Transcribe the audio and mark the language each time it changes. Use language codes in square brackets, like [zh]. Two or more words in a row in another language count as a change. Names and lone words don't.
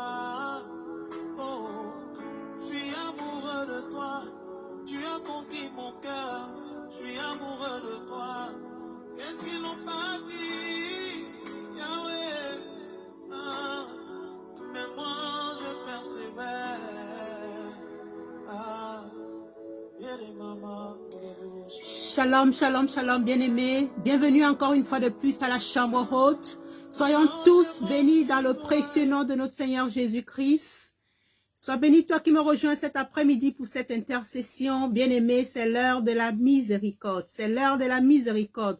[fr] Oh, je suis amoureux de toi. Tu as conquis mon cœur. Je suis amoureux de toi. Qu'est-ce qu'ils n'ont pas dit, Yahweh? Ah, mais moi je persévère. Ah, [he] Shalom, shalom, shalom, [fr] bien-aimés. Bienvenue encore une fois de plus à la chambre haute. Soyons tous bénis dans le précieux nom de notre Seigneur Jésus-Christ. Sois béni toi qui me rejoins cet après-midi pour cette intercession. Bien-aimé, c'est l'heure de la miséricorde. C'est l'heure de la miséricorde.